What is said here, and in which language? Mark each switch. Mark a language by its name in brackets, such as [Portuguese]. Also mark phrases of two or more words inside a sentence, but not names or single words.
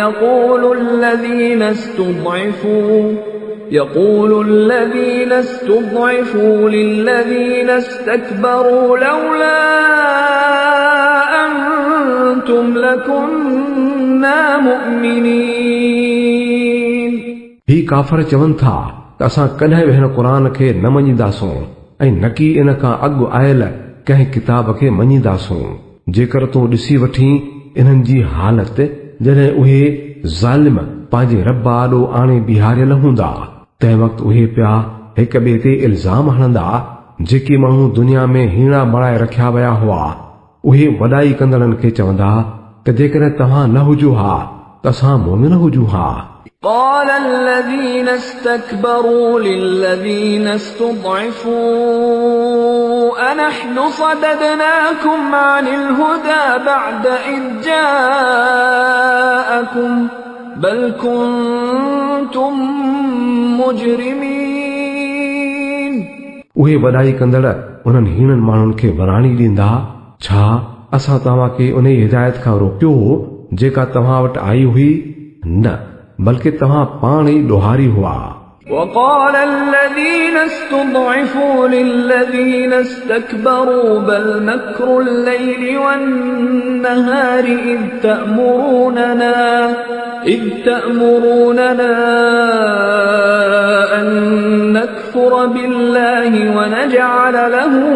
[Arabic] يقول الذين استضعفوا للذين استكبروا لولا أنتم لكنا مؤمنين [Sindhi] ही काफ़र चवनि था त असां कॾहिं बि हिन क़ुर खे न मञीदासूं ऐं न की इन खां अॻु आयल कंहिं किताब खे मञीदासूं जेकर तूं ॾिसी वठी इन्हनि जी हालत जॾहिं उहे ज़ालिम पंहिंजे रब आॾो आणे बीहारियल हूंदा तंहिं वक़्तु उहे पिया हिक ॿिए ते इल्ज़ाम हणंदा जेके माण्हू दुनिया में हीणा बणाए रखिया विया हुआ उहे वॾाई कंदड़नि खे चवंदा त जेकॾहिं तव्हां न हुजो हा त असां मोमिन हुजूं हा [Arabic] قال الذين استكبروا للذين استضعفوا أنحن صددناكم عن الهدى بعد إذ جاءكم بل كنتم مجرمين [Sindhi] उहे वॾाई कंदड़ उन्हनि हीणनि माण्हुनि खे वराणी ॾींदा? छा असां तव्हांखे उन हिदायत खां रोकियो हो जेका तव्हां वटि आई हुई? न, बल्कि तव्हां पाण ई ॾोहारी हुआ। [Arabic] وقال الذين استضعفوا للذين استكبروا بل مكر الليل والنهار إذ تأمروننا أن نكفر بالله ونجعل له